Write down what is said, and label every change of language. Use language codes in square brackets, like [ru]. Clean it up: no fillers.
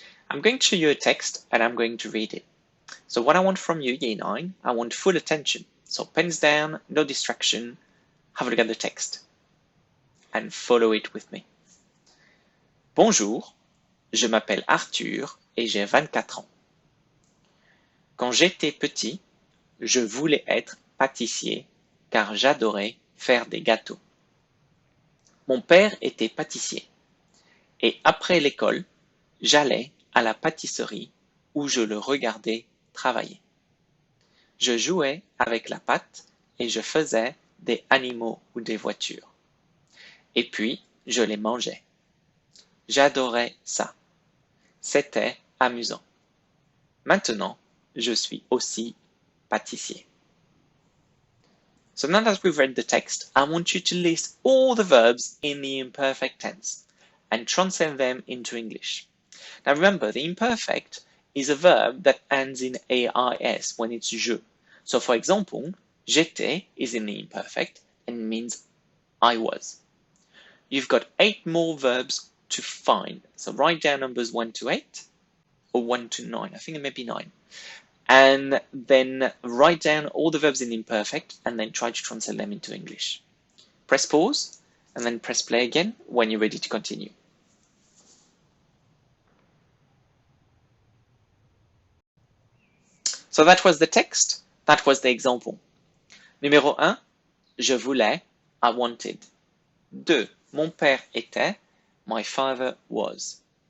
[en] I'm going to show you a text and I'm going to read it. So what I want from you, Year 9, I want full attention. So pens down, no distraction, have a look at the text and follow it with me. [fr] Bonjour, je m'appelle Arthur et j'ai 24 ans. Quand j'étais petit, je voulais être pâtissier car j'adorais faire des gâteaux. Mon père était pâtissier et après l'école, j'allais à la pâtisserie où je le regardais travailler. Je jouais avec la pâte et je faisais des animaux ou des voitures. Et puis, je les mangeais. J'adorais ça. C'était amusant. Maintenant, je suis aussi pâtissier. [en] So now that we've read the text, I want you to list all the verbs in the imperfect tense and translate them into English. Now remember, the imperfect is a verb that ends in AIS when it's je. So for example, j'étais is in the imperfect and means I was. You've got 8 more verbs to find. So write down numbers 1 to 8 or 1 to 9. I think it may be 9. And then write down all the verbs in imperfect and then try to translate them into English. Press pause and then press play again when you're ready to continue. So that was the text, that was the example. [fr] Numéro 1, je voulais, [en] I wanted. [fr] 2, mon père était, [en] my father was.